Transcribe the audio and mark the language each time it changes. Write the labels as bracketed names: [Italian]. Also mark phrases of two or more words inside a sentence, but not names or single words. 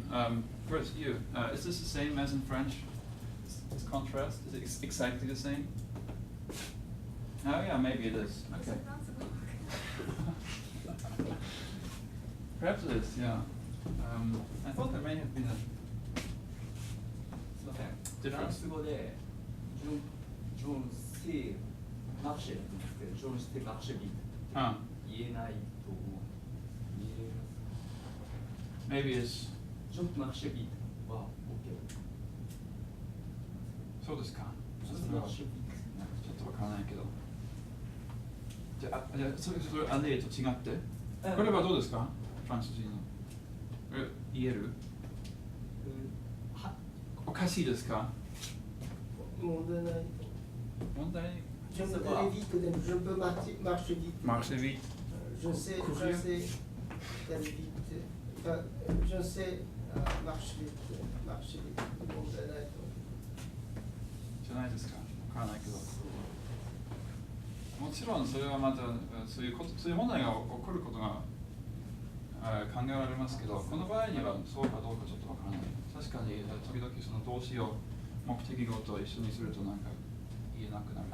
[English] First, you. Is this the same as in French? This contrast? Is it exactly the same? Oh yeah, maybe it is. Okay. Perhaps it is, yeah. I thought there may have been a... [Japanese] すみません。フランス語で [French] Je sais marcher [Japanese] って言うんですけど、 [French] Je sais marcher vite [Japanese] って言えないと思う。言えます。 [English] Maybe it's... [French] Je marcher vite [Japanese] は OK。そうですか。 [French] Je marcher vite. [Japanese] ちょっとわからないけど。じゃあ、それあれと違って。これはどうですか？フランス人の。言える？おかしいですか？問題ない。問題？ [French] Je peux aller vite, je peux marcher vite. Marcher vite. Je sais aller vite. Je sais marcher vite. Marcher vite. [Japanese] 問題ないと。じゃないですか？わからないけど。もちろんそれはまたそういう問題が起こることが考えられますけど、この場合にはそうかどうかちょっとわからない。確かに時々その動詞を目的語と一緒にするとなんか言えなくなる。